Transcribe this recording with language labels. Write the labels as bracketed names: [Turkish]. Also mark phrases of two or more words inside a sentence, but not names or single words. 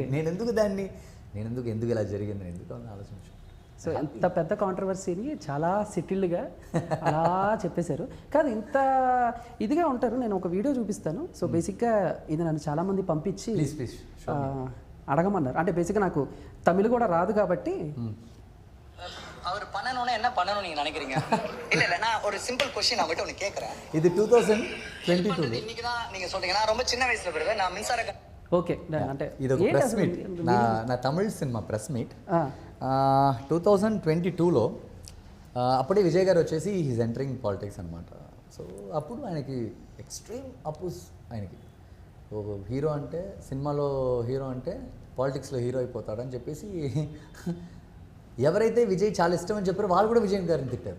[Telugu] నేను ఎందుకు ఇలా జరిగింది ఎందుకు అని ఆలోచించు. సో ఎంత పెద్ద కాంట్రవర్సీని చాలా సెటిల్డ్గా అలా చెప్పేశారు. కాదు ఇంత ఇదిగా ఉంటారు. నేను ఒక వీడియో చూపిస్తాను. సో బేసిక్గా ఇది నన్ను చాలామంది పంపించి అడగమన్నారు. అంటే బేసిక్గా నాకు తమిళ్ కూడా రాదు కాబట్టి [Tamil] அவர் பண்ணணும்னா என்ன பண்ணணும் நீங்க நினைக்கிறீங்க? இல்ல நான் ஒரு சிம்பிள் क्वेश्चन நான் மட்டும் ஒன்னு கேக்குறேன். இது 2022 இன்னைக்கு தான் நீங்க சொல்றீங்க. நான் ரொம்ப சின்ன வயசுல பிறகு நான் மின்சார [Telugu] ఓకే అంటే ఇది ఒక ప్రెస్ మీట్, నా తమిళ్ సినిమా ప్రెస్ మీట్ 2022లో. అప్పుడే విజయ్ గారు వచ్చేసి [English] he's entering politics [Telugu] అనమాట. సో అప్పుడు ఆయనకి [English] extreme oppose [Telugu] ఆయనకి. హీరో అంటే సినిమాలో హీరో అంటే పాలిటిక్స్లో హీరో అయిపోతాడని చెప్పేసి ఎవరైతే విజయ్ చాలా ఇష్టం అని చెప్పారో వాళ్ళు కూడా విజయ్ గారిని తిట్టారు.